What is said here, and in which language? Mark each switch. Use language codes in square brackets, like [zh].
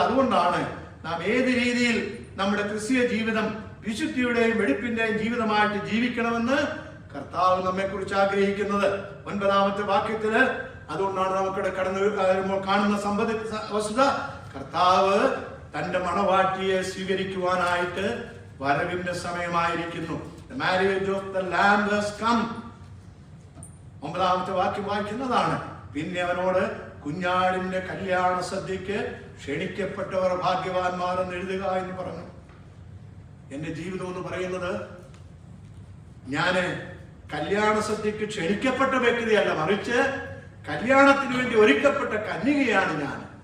[ml] അതുകൊണ്ടാണ് നാം ഏത് രീതിയിൽ നമ്മുടെ ക്രിസ്തീയ ജീവിതം വിശുദ്ധിയുടെയും വെടിപ്പിന്റെയും ജീവിതമായിട്ട് ജീവിക്കണമെന്ന് കർത്താവ് നമ്മെ കുറിച്ച് ആഗ്രഹിക്കുന്നത്. 9-ാമത്തെ വാക്യത്തില് അതുകൊണ്ടാണ് നമുക്കിവിടെ കടന്നു വരുമ്പോൾ കാണുന്ന വസ്തുത, കർത്താവ് തന്റെ മണവാട്ടിയെ സ്വീകരിക്കുവാനായിട്ട് വരവിന്റെ സമയമായിരിക്കുന്നു. [en] The marriage of the Lamb has come. [ml] 9-ാമത്തെ വാക്യം വായിക്കുന്നതാണ്. പിന്നെ അവനോട് കുഞ്ഞാടിന്റെ കല്യാണ സദ്യക്ക് ക്ഷണിക്കപ്പെട്ടവർ ഭാഗ്യവാന്മാരെന്ന് എഴുതുക എന്ന് പറഞ്ഞു. എന്റെ ജീവിതം എന്ന് പറയുന്നത് ഞാന് കല്യാണ സദ്യക്ക് ക്ഷണിക്കപ്പെട്ട വ്യക്തിയല്ല, മറിച്ച് കല്യാണത്തിന് വേണ്ടി ഒരുക്കപ്പെട്ട കന്യകയാണ് ഞാൻ.